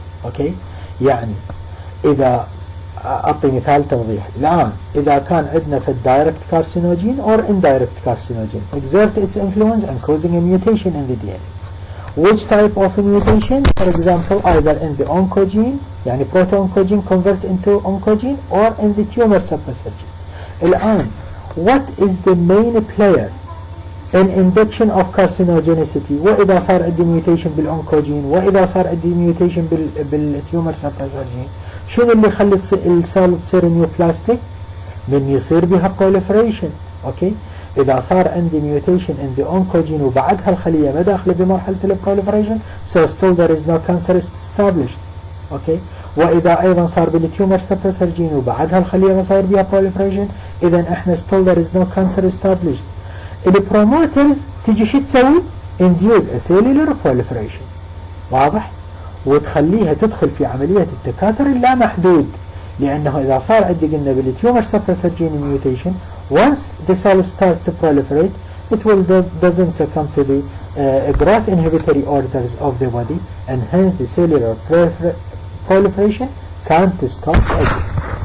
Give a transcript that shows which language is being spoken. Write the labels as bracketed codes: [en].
[ar] Okay, يعني إذا أعطي مثال توضيح الآن، إذا كان عندنا في الدايركت كارسينوجين [en] or indirect carcinogen exert its influence and causing a mutation in the DNA. Which type of mutation? For example, either in the oncogene, يعني proto-oncogene convert into oncogene, or in the tumor suppressor gene. الآن, what is the main player in induction of carcinogenicity? [ar] وإذا صار عندي mutation بالoncogene وإذا صار عندي mutation بالtumor suppressor gene. شنو اللي يخلي السيل تصير نيو بلاستيك؟ من يصير بها proliferation. اوكي، اذا صار عندي [en] mutation in the oncogene [ar] وبعدها الخليه ما داخله بمرحله البروليفريشن [en] so still there is no cancer established. [ar] اوكي، واذا ايضا صار بالتيومر سبريسر جين وبعدها الخليه ما صاير بها proliferation اذا احنا [en] still there is no cancer established. [ar] البروموترز تجي شو تسوي؟ [en] induce a cellular proliferation. [ar] واضح؟ وتخليها تدخل في عمليه التكاثر اللامحدود، لانه اذا صار عندي قلنا بالتيومر سبريسر جين [en] mutation once the cells start to proliferate it will doesn't succumb to the growth inhibitory orders of the body and hence the cellular proliferation can't stop again.